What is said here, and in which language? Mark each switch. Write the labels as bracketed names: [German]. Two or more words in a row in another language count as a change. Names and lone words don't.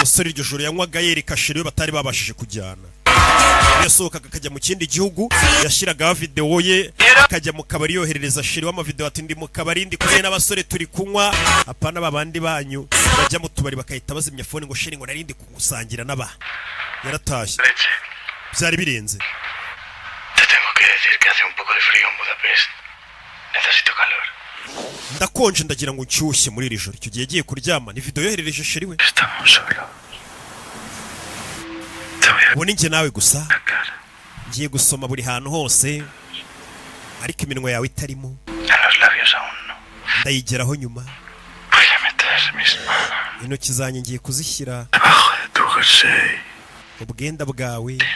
[Kinyarwanda] umusore iryo joro yanywaga yereka sheri we batari babashije kujyana. Yasohokaga akajya mu kindi gihugu, yashyiragaho videwo ye, akajya mu kabari yoherereza sheri w'amavideo ati ndi mu kabari ndi kumwe n'abasore turi kunywa, apana babandi banyu bajya mu tubari bakahita bazimya phone ngo sheri ngo narindi kugusangira n'aba. Yaratashye. Byari birenze. [Spanish] Te tengo que decir que hace un poco de frío en Budapest. Necesito calor. [Kinyarwanda] Ndakonje ndagira ngo nshyushye muri iri joro. Icyo gihe yagiye kuryama, ni video yoherereje sheri we. [Spanish] Estamos solo. [Kinyarwanda] Ubu ni njye nawe gusa. Ngiye gusoma buri hantu hose, ariko iminwa yawe itarimo. Ndayigeraho nyuma. Intoki zanjye ngiye kuzishyira mu bwenda bwawe.